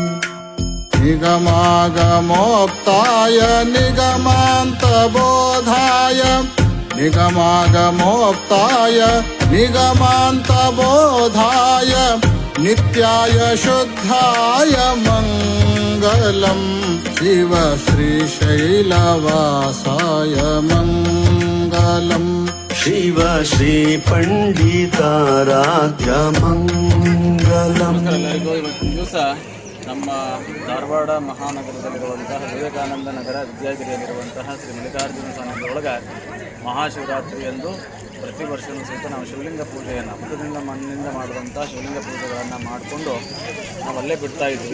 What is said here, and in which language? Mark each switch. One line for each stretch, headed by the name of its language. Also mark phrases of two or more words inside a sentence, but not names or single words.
Sanskrit: निगमागमोक्ताय निगमान्तबोधाय निगमागमोक्ताय निगमान्तबोधाय नित्याय शुद्धाय मङ्गलम् शिव श्रीशैलवासाय मङ्गलम् शिव श्रीपण्डिताराध्य मङ्गलम्
Kannada: ಎಲ್ಲರಿಗೂ ಇವತ್ತಿನ ದಿವಸ ನಮ್ಮ ಧಾರವಾಡ ಮಹಾನಗರದಲ್ಲಿರುವಂತಹ ವಿವೇಕಾನಂದ ನಗರ ವಿದ್ಯಾಗಿರಿಯಲ್ಲಿರುವಂತಹ ಶ್ರೀ ಮಲ್ಲಿಕಾರ್ಜುನ ಸ್ವಾಮಿಗಳೊಳಗೆ ಮಹಾಶಿವರಾತ್ರಿ ಎಂದು ಪ್ರತಿ ವರ್ಷವೂ ಸಹಿತ ನಾವು ಶಿವಲಿಂಗ ಪೂಜೆಯನ್ನು ಹುತ್ತದಿಂದ ಮಣ್ಣಿನಿಂದ ಮಾಡುವಂಥ ಶಿವಲಿಂಗ ಪೂಜೆಗಳನ್ನು ಮಾಡಿಕೊಂಡು ನಾವು ಅಲ್ಲೇ ಬಿಡ್ತಾ ಇದ್ವಿ.